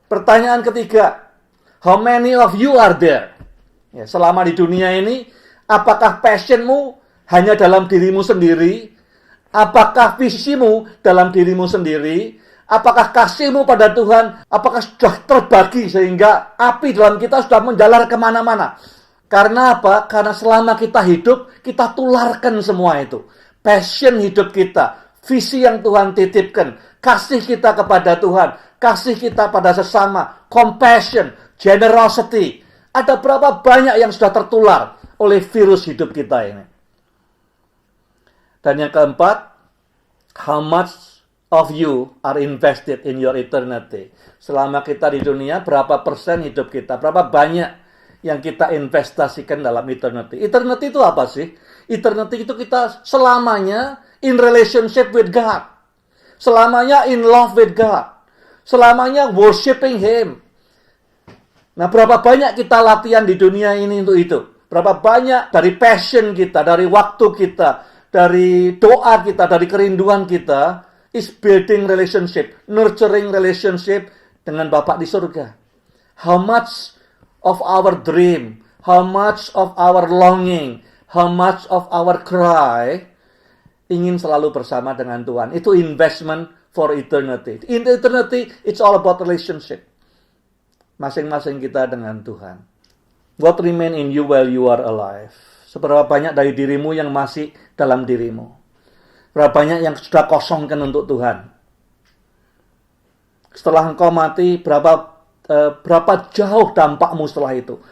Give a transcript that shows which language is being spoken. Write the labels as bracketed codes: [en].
[id] Pertanyaan ketiga, [en] how many of you are there? [id] Ya, selama di dunia ini, apakah passionmu hanya dalam dirimu sendiri? Apakah visimu dalam dirimu sendiri? Apakah kasihmu pada Tuhan? Apakah sudah terbagi sehingga api dalam kita sudah menjalar kemana-mana? Karena apa? Karena selama kita hidup, kita tularkan semua itu. Passion hidup kita, visi yang Tuhan titipkan, kasih kita kepada Tuhan, kasih kita pada sesama, compassion, generosity. Ada berapa banyak yang sudah tertular oleh virus hidup kita ini? Dan yang keempat, [en] how much of you are invested in your eternity? [id] Selama kita di dunia, berapa persen hidup kita? Berapa banyak yang kita investasikan dalam eternity? Eternity itu apa sih? Eternity itu kita selamanya [en] in relationship with God. [id] Selamanya [en] in love with God. [id] Selamanya [en] worshiping Him. [id] Nah, berapa banyak kita latihan di dunia ini untuk itu? Berapa banyak dari passion kita, dari waktu kita, dari doa kita, dari kerinduan kita, [en] is building relationship, nurturing relationship [id] dengan Bapa di surga. [en] How much of our dream, how much of our longing, how much of our cry, [id] ingin selalu bersama dengan Tuhan. [en] Itu investment for eternity. In eternity, it's all about relationship. [id] Masing-masing kita dengan Tuhan. [en] What remain in you while you are alive? [id] Seberapa banyak dari dirimu yang masih dalam dirimu? Berapa banyak yang sudah kosongkan untuk Tuhan. Setelah engkau mati, berapa jauh dampakmu setelah itu.